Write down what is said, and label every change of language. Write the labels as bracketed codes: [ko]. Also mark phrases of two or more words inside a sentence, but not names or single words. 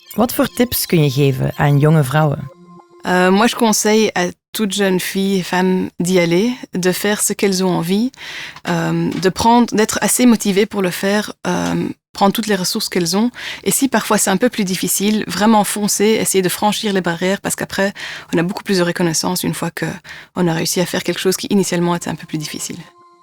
[nl] Wat voor tips kun je geven aan jonge vrouwen? [fr] Moi, je conseille à toute jeune fille et femme d'y aller, de faire ce qu'elles ont envie, d'être assez motivée pour le faire, prendre toutes les ressources qu'elles ont. Et si parfois c'est un peu plus difficile, vraiment foncer, essayer de franchir les barrières, parce qu'après, on a beaucoup plus de reconnaissance une fois qu'on a réussi à faire quelque chose qui initialement était un peu plus difficile.